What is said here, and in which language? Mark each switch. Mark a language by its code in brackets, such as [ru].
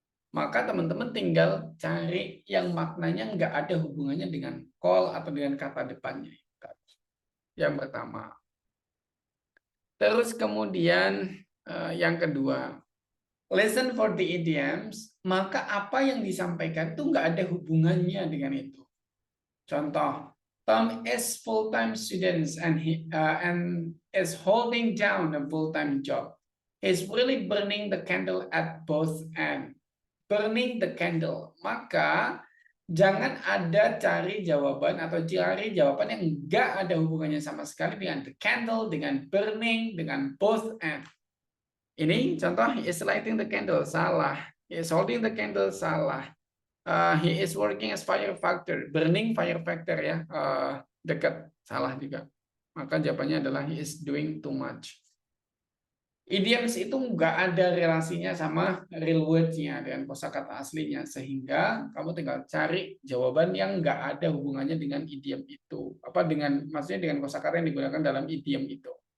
[id] Maka teman-teman tinggal cari yang maknanya nggak ada hubungannya dengan call atau dengan kata depannya. Yang pertama. Terus kemudian yang kedua, [en] listen for the idioms, [id] maka apa yang disampaikan itu nggak ada hubungannya dengan itu. [en] Contoh, Tom is full-time student and is holding down a full-time job. He's really burning the candle at both ends. [id] Burning [en] the candle, [id] maka jangan ada cari jawaban atau cari jawaban yang nggak ada hubungannya sama sekali dengan the candle, dengan burning, dengan both end. Ini contoh, [en] he is lighting the candle, salah. He is holding the candle, salah. He is working as firefighter, burning firefighter ya, [id] dekat, salah juga. Maka jawabannya adalah [en] he is doing too much. [id] Idioms itu nggak ada relasinya sama real words-nya dengan kosakata aslinya, sehingga kamu tinggal cari jawaban yang nggak ada hubungannya dengan idiom itu, maksudnya dengan kosakata yang digunakan dalam idiom itu.